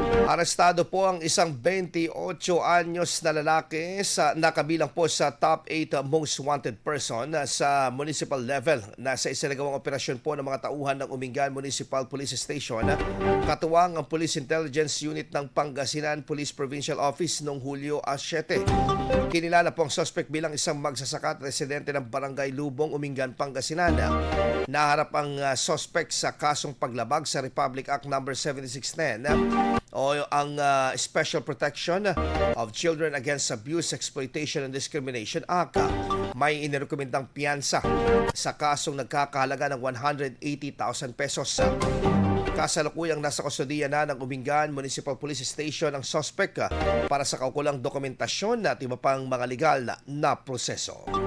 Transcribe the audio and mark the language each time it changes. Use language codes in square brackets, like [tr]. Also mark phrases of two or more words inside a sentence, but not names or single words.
[tl] Arestado po ang isang 28 anyos na lalaki sa nakabilang po sa [en] top 8 most wanted person [tl] sa [en] municipal level [tl] na sa isinagawang operasyon po ng mga tauhan ng Umingan Municipal Police Station. Katuwang ang Police Intelligence Unit ng Pangasinan Police Provincial Office noong Hulyo 7. Kinilala po ang suspect bilang isang magsasaka at residente ng Barangay Lubong, Umingan, Pangasinan. Naharap ang suspect sa kasong paglabag sa Republic Act No. 7610 o ang Special Protection of Children Against Abuse, Exploitation and Discrimination Act. May inirekomendang piyansa sa kasong nagkakahalaga ng 180,000 pesos. Kasalukuyang nasa kustodiya na ng Umingan Municipal Police Station ang suspect para sa kaukulang dokumentasyon at iba pang mga legal na proseso.